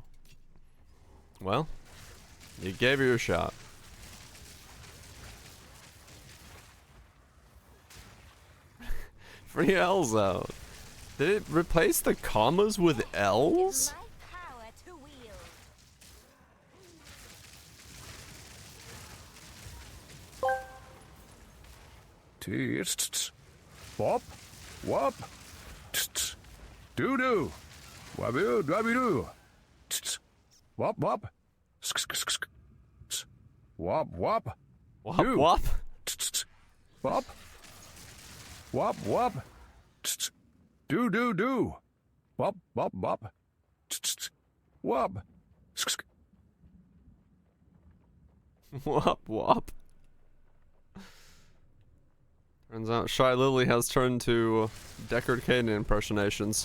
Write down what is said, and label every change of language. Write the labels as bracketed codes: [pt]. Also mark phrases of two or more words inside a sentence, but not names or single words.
[en] Well, you gave her your shot. Free L's out. Did it replace the commas with L's? My power to wield. Tst. Wop. Wop. Tst. Doo-doo. Waboo. Dwabby-doo. Tst. Wop. Wop. Sk. Tst. Wop. Wop. Wop Doo. wop. Tst. Wop. Wop. Wop. Tst. Do. Wop. Wop. Wop. Tst. Wop. Sk. Wop wop. Turns out Shy Lily has turned to Deckard Caden impersonations.